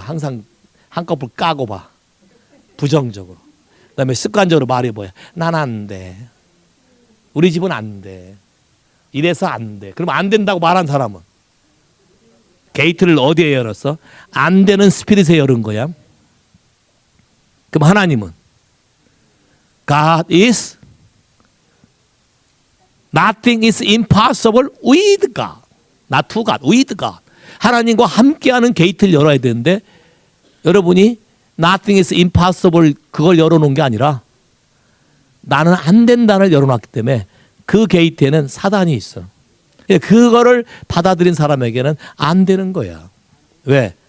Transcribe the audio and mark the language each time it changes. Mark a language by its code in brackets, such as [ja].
[ko] 항상 한꺼풀 까고 봐. 부정적으로. 그다음에 습관적으로 말이 뭐야? 난 안 돼. 우리 집은 안 돼. 이래서 안 돼. 그럼 안 된다고 말한 사람은 게이트를 어디에 열었어? 안 되는 스피릿에 열은 거야. 그럼 하나님은 [en] God is nothing is impossible with God. Not to God, with God. [ko] 하나님과 함께하는 게이트를 열어야 되는데 여러분이 [en] nothing is impossible [ko] 그걸 열어놓은 게 아니라 나는 안 된다를 열어놨기 때문에 그 게이트에는 사단이 있어. 그거를 받아들인 사람에게는 안 되는 거야. 왜?